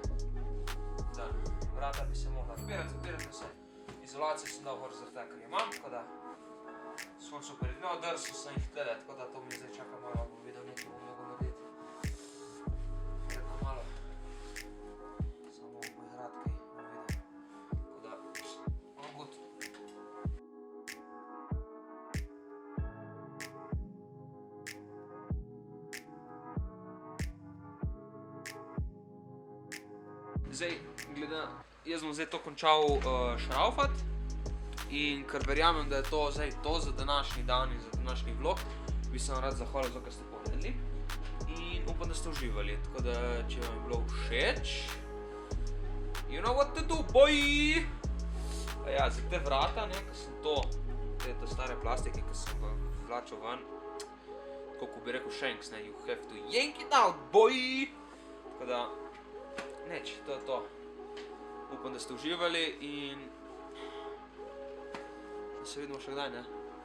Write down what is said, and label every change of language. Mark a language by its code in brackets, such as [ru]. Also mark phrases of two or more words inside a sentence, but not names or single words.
[sl] Da, vrata bi se mogla zapirati se. Izolacijo sem dal gor zaradi tega, ker je imam, tako da sem super igral, drsil sem jih tele, tako da to mi zdaj čaka malo, bom videl nekaj bom mogel narediti. Verjetno malo. Samo bom poigrat kaj, bom videl. Tako da, [en] all good. [sl] Zdaj, glede, jaz bom zdaj to končal šraufati. In ker verjamem, da je to zdaj to za današnji dan in za današnji vlog, bi se vam rad zahvalil za to, kar ste pogledali. In upam, da ste uživali. Tako da, če vam je bilo všeč, [en] you know what to do, boy! [sl] Pa ja, za te vrata, ne, ker sem to, te stare plastike, ki sem ga vlačil ven, tako ko bi rekel Shanks, ne, [en] you have to yank it out, boy! [sl] Tako da, neč, to je to. Upam, da ste uživali in se vidimo še kdaj, ne?